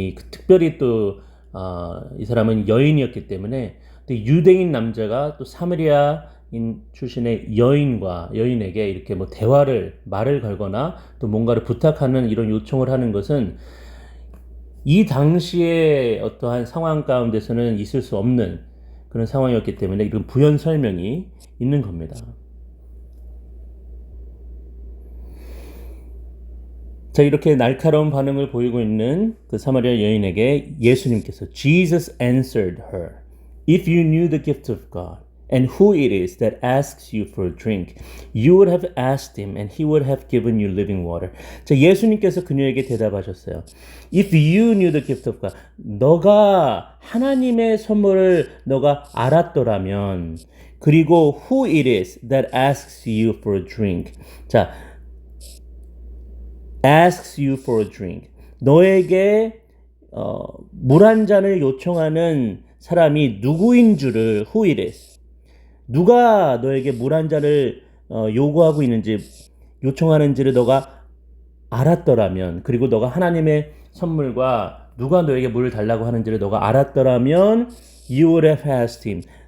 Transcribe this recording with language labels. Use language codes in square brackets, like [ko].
[ko] 특별히 또 이 사람은 여인이었기 때문에 또 유대인 남자가 또 사마리아인 출신의 여인에게 이렇게 뭐 말을 걸거나 또 뭔가를 부탁하는 이런 요청을 하는 것은 이 당시에 어떠한 상황 가운데서는 있을 수 없는 그런 상황이었기 때문에 이런 부연 설명이 있는 겁니다. 자, 이렇게 날카로운 반응을 보이고 있는 그 사마리아 여인에게 예수님께서 [en] Jesus answered her, If you knew the gift of God and who it is that asks you for a drink, you would have asked him and he would have given you living water. [ko] 자, 예수님께서 그녀에게 대답하셨어요. [en] If you knew the gift of God, [ko] 너가 하나님의 선물을 너가 알았더라면, [en] 그리고 who it is that asks you for a drink. 자, asks you for a drink. [ko] 너에게 물 한 잔을 요청하는 사람이 누구인 줄을 [en] who it is. [ko] 누가 너에게 물 한 잔을 요구하고 있는지 요청하는지를 너가 알았더라면 그리고 너가 하나님의 선물과 누가 너에게 물을 달라고 하는지를 너가 알았더라면 [en] you would have asked him.